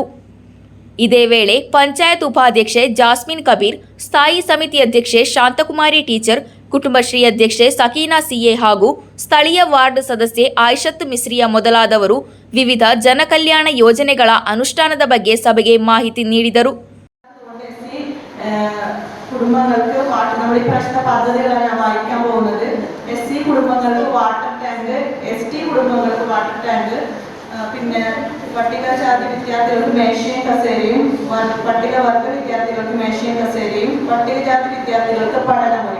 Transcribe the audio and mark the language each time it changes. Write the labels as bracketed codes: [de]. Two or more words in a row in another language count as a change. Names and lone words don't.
[kn] ಇದೇ ವೇಳೆ ಪಂಚಾಯತ್ ಉಪಾಧ್ಯಕ್ಷೆ ಜಾಸ್ಮಿನ್ ಕಬೀರ್, ಸ್ಥಾಯಿ ಸಮಿತಿ ಅಧ್ಯಕ್ಷೆ ಶಾಂತಕುಮಾರಿ ಟೀಚರ್, ಕುಟುಂಬಶ್ರೀ ಅಧ್ಯಕ್ಷೆ ಸಕೀನಾ ಸಿಎ ಹಾಗೂ ಸ್ಥಳೀಯ ವಾರ್ಡ್ ಸದಸ್ಯೆ ಆಯಿಷತ್ ಮಿಸ್ರಿಯಾ ಮೊದಲಾದವರು ವಿವಿಧ ಜನಕಲ್ಯಾಣ ಯೋಜನೆಗಳ ಅನುಷ್ಠಾನದ ಬಗ್ಗೆ ಸಭೆಗೆ ಮಾಹಿತಿ ನೀಡಿದರು. [ml] കുടുംബങ്ങൾക്ക് നമ്മൾ ഈ പ്രശ്ന പദ്ധതികളാണ് ഞാൻ വായിക്കാൻ പോകുന്നത്. SC കുടുംബങ്ങൾക്ക് വാട്ടർ ടാങ്ക്, ST കുടുംബങ്ങൾക്ക് വാട്ടർ ടാങ്ക്, പിന്നെ പട്ടികജാതി വിദ്യാർത്ഥികൾക്ക് മേശയും കസേരയും, പട്ടികവർഗ വിദ്യാർത്ഥികൾക്ക് മേശയും കസേരയും, പട്ടികജാതി വിദ്യാർത്ഥികൾക്ക് പഠനമുറി.